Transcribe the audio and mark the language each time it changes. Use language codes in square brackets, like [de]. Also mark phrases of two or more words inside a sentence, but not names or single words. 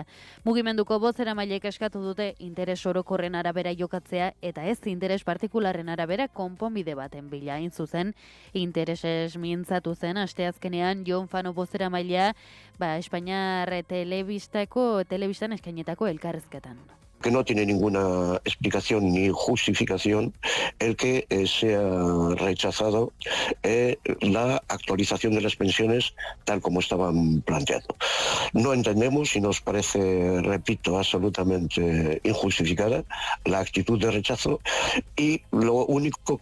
[eu] Mugimenduko bozeramaileek eskatu dute interes orokorren arabera jokatzea eta ez interes partikularren arabera konponbide baten bila. Hain zuzen, interesez mintzatu zen asteazkenean Jon Fano boseramailea Espainiar telebistan eskainetako elkarrezketan. [es] Que no tiene ninguna explicación ni justificación el que sea rechazado la actualización de las pensiones tal como estaban planteando. No entendemos y nos parece, repito, absolutamente injustificada la actitud de rechazo y lo único